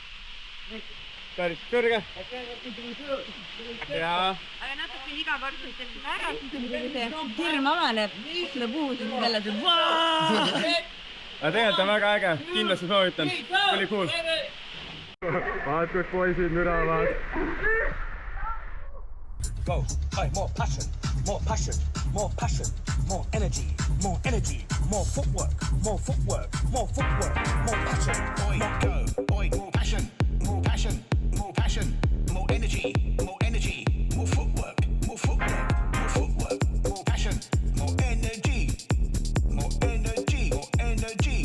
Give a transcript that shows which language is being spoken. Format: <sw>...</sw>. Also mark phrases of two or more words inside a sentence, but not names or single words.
<et>Päris kõrge. Jaa. Aga natuke igakordselt, et ära, kui hirm avaneb, ütle puud, jälle see vaaaa! Aga tegelikult on väga äge, kindlasti soovitan. Oli cool. Vaat kus poisid müravad.</et> <en>Go, hey, more passion, more passion, more passion, more energy, more energy, more footwork, more footwork, more footwork, more passion. Oi, go, oi, more passion, more passion, more passion, more energy, more energy, more footwork, more footwork, more footwork, more passion, more energy, more energy, more energy.</en>